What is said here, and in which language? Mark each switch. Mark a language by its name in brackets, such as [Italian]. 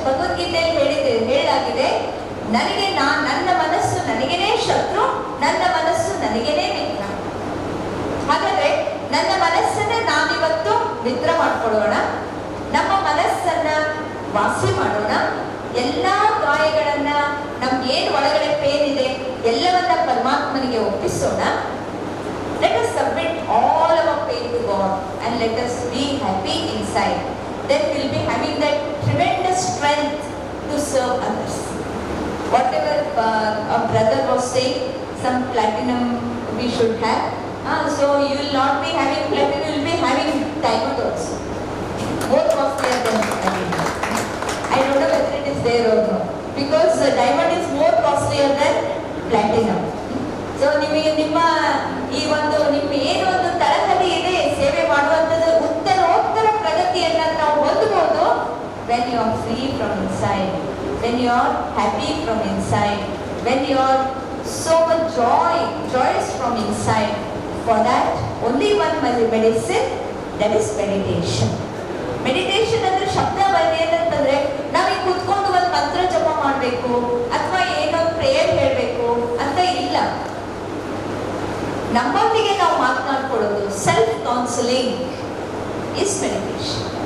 [Kannada] ಭಗವದ್ಗೀತೆಯಲ್ಲಿ ಹೇಳಲಾಗಿದೆ, ನನಗೆ ನನ್ನ ಮನಸ್ಸು ನನಗೇನೆ ಶತ್ರು, ನನ್ನ ಮನಸ್ಸು ನನಗೇನೆ ಮಿತ್ರ. ಹಾಗಾದ್ರೆ ನನ್ನ ಮನಸ್ಸನ್ನ ನಾವಿವತ್ತು ಮಿತ್ರ ಮಾಡ್ಕೊಳ್ಳೋಣ, ನಮ್ಮ ಮನಸ್ಸನ್ನ ವಾಸಿ ಮಾಡೋಣ. ಎಲ್ಲಾ ಗಾಯಗಳನ್ನ, ನಮ್ಗೇನು ಒಳಗಡೆ ಪೇನ್ ಇದೆ ಎಲ್ಲವನ್ನ ಪರಮಾತ್ಮನಿಗೆ ಒಪ್ಪಿಸೋಣ. [English] Let us submit all our pain to God and let us be happy inside. Then we'll be having that tremendous strength to serve others. Whatever a brother was saying, some platinum we should have. So you will not be having platinum, you will be having diamond also. More costlier than platinum. I don't know whether it is there or no. Because diamond is more costlier than platinum. [Kannada] So ನಿಮಗೆ ನಿಮ್ಮ ಈ ಒಂದು ನಿಮ್ಮ ಏನೊಂದು ತಳಹದಿ ಇದೆ ಸೇವೆ ಮಾಡುವಂಥದ್ದು, ಉತ್ತರೋತ್ತರ ಪ್ರಗತಿಯನ್ನ ನಾವು ಹೊಂದಬಹುದು [English] when you are free from inside. when you are happy from inside, when you are so much joyous from inside. For that, only one medicine, that is meditation. [Kannada] Meditation ಅಂದ್ರೆ ಶಬ್ದ ಏನಂತಂದ್ರೆ ನಾವೀಗ ಕೂತ್ಕೊಂಡು ಒಂದು ಮಂತ್ರ ಜಪ ಮಾಡಬೇಕು ಅಥವಾ ಏನೋ ಪ್ರೇಯರ್ ಹೇಳಬೇಕು ಅಂತ ಇಲ್ಲ. ನಮ್ಮೊಂದಿಗೆ ನಾವು ಮಾತನಾಡ್ಕೊಳ್ಳೋದು, [English] Self counselling is meditation.